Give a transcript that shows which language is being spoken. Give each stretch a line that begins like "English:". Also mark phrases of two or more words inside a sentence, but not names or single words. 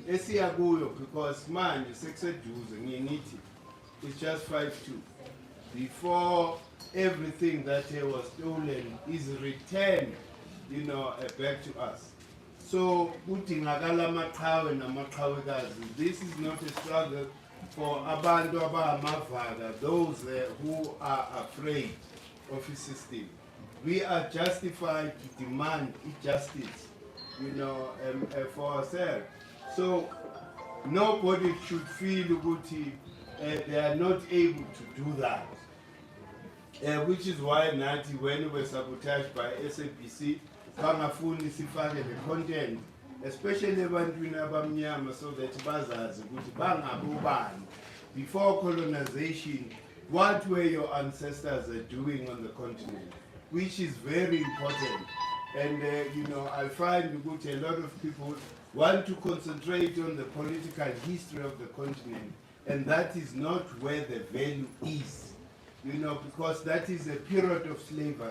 English: Because man, it's just 5-2. Before everything that was stolen is returned, back to us. So this is not a struggle for
Zulu: abantu abamavaga,
English: those who are afraid of the system. We are justified to demand justice, for ourselves. So nobody should feel guilty they are not able to do that. Which is why Nati, when we were sabotaged by SAPC,
Zulu: bangafuni sifake
English: the content, especially
Zulu: ebantwini abamnyama,
English: so that
Zulu: bazazi ukuthi bangabobani.
English: Before colonization, what were your ancestors doing on the continent, which is very important. And I find that a lot of people want to concentrate on the political history of the continent, and that is not where the value is, because that is a period of slavery.